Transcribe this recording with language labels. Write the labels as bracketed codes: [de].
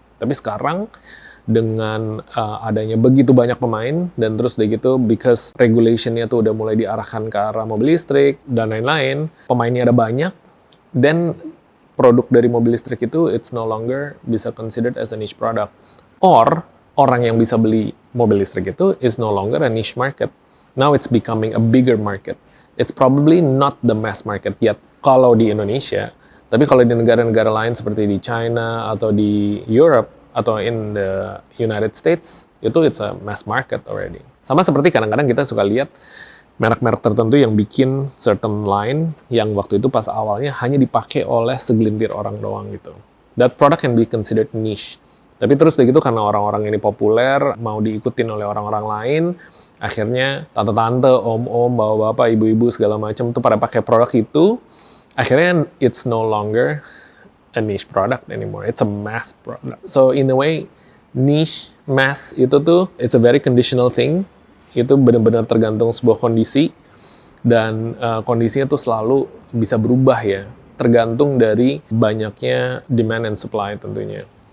[id] Tapi sekarang dengan adanya begitu banyak pemain, dan terus udah gitu because regulation-nya tuh udah mulai diarahkan ke arah mobil listrik dan lain-lain, pemainnya ada banyak, then produk dari mobil listrik itu [en] it's no longer [id] bisa considered [en] as a niche product. Or orang yang bisa beli mobil listrik itu is no longer a niche market. Now it's becoming a bigger market. It's probably not the mass market yet [id] kalau di Indonesia, tapi kalau di negara-negara lain seperti di China atau di Europe atau [en] in the United States, itu it's a mass market already. [id] Sama seperti kadang-kadang kita suka lihat merek-merek tertentu yang bikin certain line yang waktu itu pas awalnya hanya dipakai oleh segelintir orang doang gitu. [en] That product can be considered niche. [id] Tapi terus begitu karena orang-orang ini populer, mau diikutin oleh orang-orang lain, akhirnya tante-tante, om-om, bapak-bapak, ibu-ibu segala macam tuh pada pakai produk itu, akhirnya [en] it's no longer a niche product anymore. It's a mass product. So in a way, niche, mass [id] itu tuh [en] it's a very conditional thing. [id] Itu benar-benar tergantung sebuah kondisi, dan kondisinya tuh selalu bisa berubah ya, tergantung dari banyaknya demand and supply tentunya.